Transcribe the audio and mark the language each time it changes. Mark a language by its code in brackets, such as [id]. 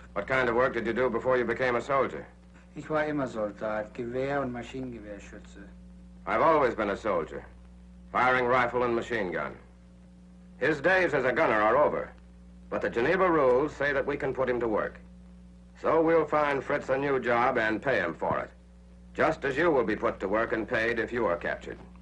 [en] What kind of work did you do before you became a soldier? [de] Ich war immer Soldat, Gewehr- und Maschinengewehrschütze. [en] I've always been a soldier, firing rifle and machine gun. His days as a gunner are over, but the Geneva rules say that we can put him to work. So we'll find Fritz a new job and pay him for it, just as you will be put to work and paid if you are captured.